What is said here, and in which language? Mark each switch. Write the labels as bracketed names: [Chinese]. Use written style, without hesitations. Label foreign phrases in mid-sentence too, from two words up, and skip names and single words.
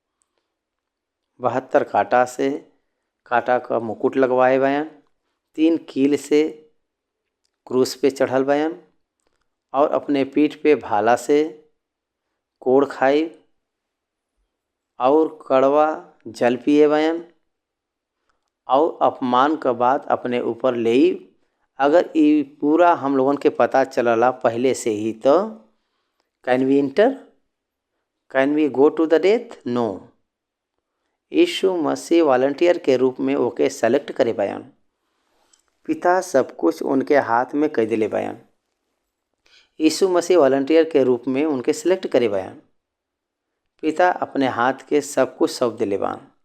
[Bhojpuri] 72 कांटा से कांटा का मुकुट लगवाए बयान, 3 कील से क्रूस पे चढ़ल बयान और अपने पीठ पे भाला से कोड़ खाई और कड़वा जल पिए बयान और अपमान का बात अपने ऊपर ले। अगर ये पूरा हम लोगन के पता चलला पहले से ही तो [English] can we enter, can we go to the death? No. [Bhojpuri] यीशु मसीह वॉलंटियर के रूप में ओके सेलेक्ट करे बयान। पिता सब कुछ उनके हाथ में कह दिले बयान। यीशु मसीह वॉलंटियर के रूप में उनके सिलेक्ट करे बयान। पिता अपने हाथ के सब कुछ सौंप दिले बान।